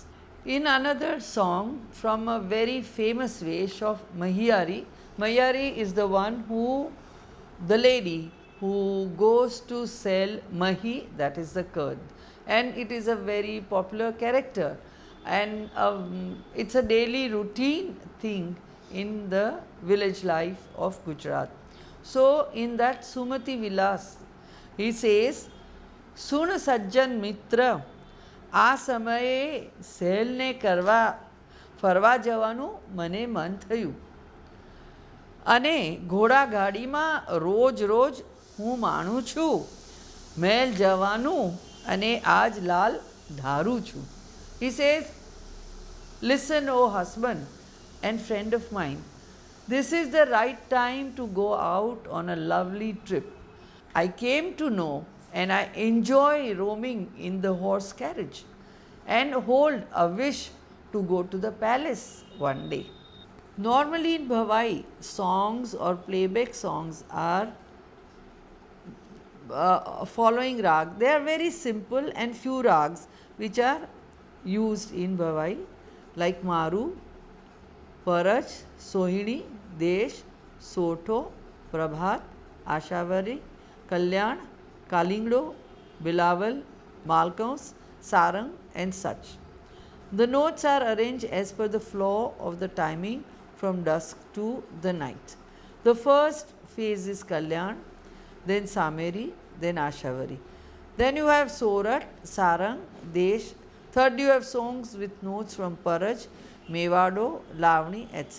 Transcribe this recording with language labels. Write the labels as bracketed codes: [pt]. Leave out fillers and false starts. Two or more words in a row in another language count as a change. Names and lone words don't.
[en] In another song from a very famous Vesh of Mahiyari, Mahiyari is the one who, the lady who goes to sell mahi, that is the curd, and it is a very popular character, and it's a daily routine thing in the village life of Gujarat. So, in that Sumati Vilas, he says, [gu] સુણ સજ્જન મિત્ર, આ સમયે સેલને કરવા ફરવા જવાનું મને મન થયું અને ઘોડાગાડીમાં રોજ રોજ હું માણું છું મેલ જવાનું અને આજ લાલ ધારું છું. [en] He says, listen, O husband and friend of mine, this is the right time to go out on a lovely trip. I came to know and I enjoy roaming in the horse carriage and hold a wish to go to the palace one day. Normally in Bhavai, songs or playback songs are following rag. They are very simple and few rags which are used in Bhavai like Maru, Parach, Sohini, Desh, Soto, Prabhat, Ashavari, Kalyan, Kalingdo, Bilawal, Malkaus, Sarang and such. The notes are arranged as per the flow of the timing from dusk to the night. The first phase is Kalyan, then Sameri, then Ashavari. Then you have Sorat, Sarang, Desh. Third you have songs with notes from Paraj, Mewado, Lavani, etc.